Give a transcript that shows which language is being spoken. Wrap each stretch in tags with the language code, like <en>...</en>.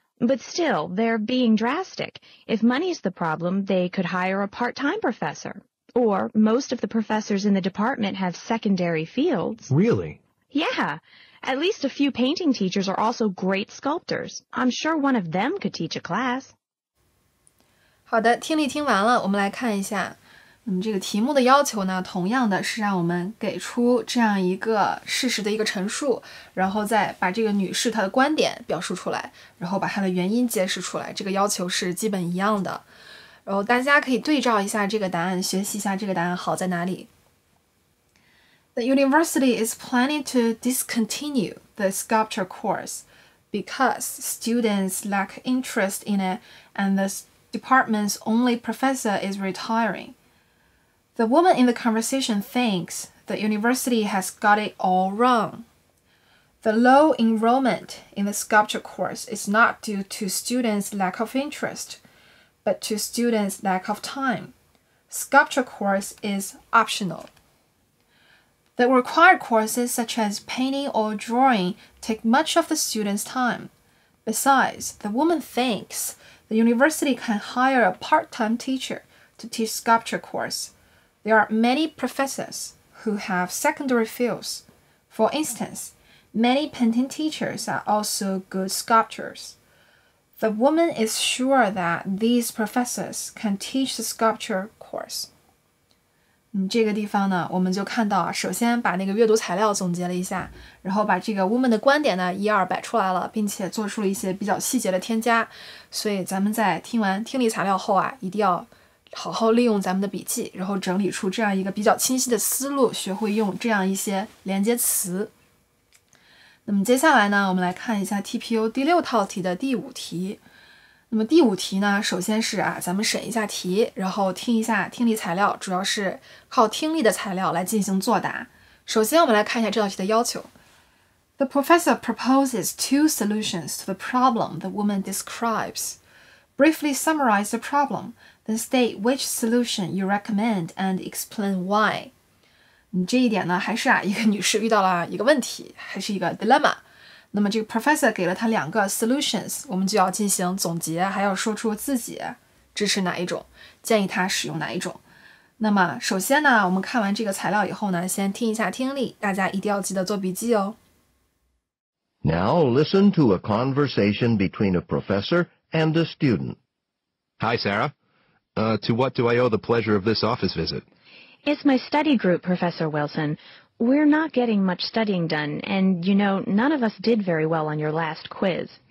<en>But still, they're being drastic. If money's the problem, they could hire a part-time professor. Or most of the professors in the department have secondary fields. Really? Yeah. At least a few painting teachers are also great sculptors. I'm sure one of them could teach a class.</en> <zh>好的，听力听完了，我们来看一下。那么这个题目的要求呢，同样的是让我们给出这样一个事实的一个陈述，然后再把这个女士她的观点表述出来，然后把她的原因揭示出来，这个要求是基本一样的。然后大家可以对照一下这个答案，学习一下这个答案好在哪里。</zh> <en>The university is planning to discontinue the sculpture course because students lack interest in it and the department's only professor is retiring. The woman in the conversation thinks the university has got it all wrong. The low enrollment in the sculpture course is not due to students' lack of interest, but to students' lack of time. Sculpture course is optional. The required courses such as painting or drawing take much of the students' time. Besides, the woman thinks the university can hire a part-time teacher to teach sculpture course. There are many professors who have secondary fields. For instance, many painting teachers are also good sculptors. The woman is sure that these professors can teach the sculpture course.</en> <zh>这个地方呢，我们就看到首先把那个阅读材料总结了一下，然后把这个 woman 的观点呢一二摆出来了，并且做出了一些比较细节的添加。所以咱们在听完听力材料后啊，一定要好好利用咱们的笔记，然后整理出这样一个比较清晰的思路，学会用这样一些连接词。那么接下来呢，我们来看一下 TPO 第6套题的第5题。那么第5题呢，首先是咱们审一下题，然后听一下听力材料，主要是靠听力的材料来进行作答。首先我们来看一下这道题的要求。</zh> <en>The professor proposes 2 solutions to the problem the woman describes. Briefly summarize the problem, then state which solution you recommend and explain why.</en> <zh>这一点呢，还是一个女士遇到了一个问题，还是一个 dilemma。那么这个 professor 给了她2个 solutions， 我们就要进行总结，还要说出自己支持哪一种，建议她使用哪一种。那么首先呢，我们看完这个材料以后呢，先听一下听力，大家一定要记得做笔记哦。</zh> <en>Now listen to a conversation between a professor and a student. Hi, Sarah. To what do I owe the pleasure of this office visit? It's my study group, Professor Wilson. We're not getting much studying done, and, none of us did very well on your last quiz.</en>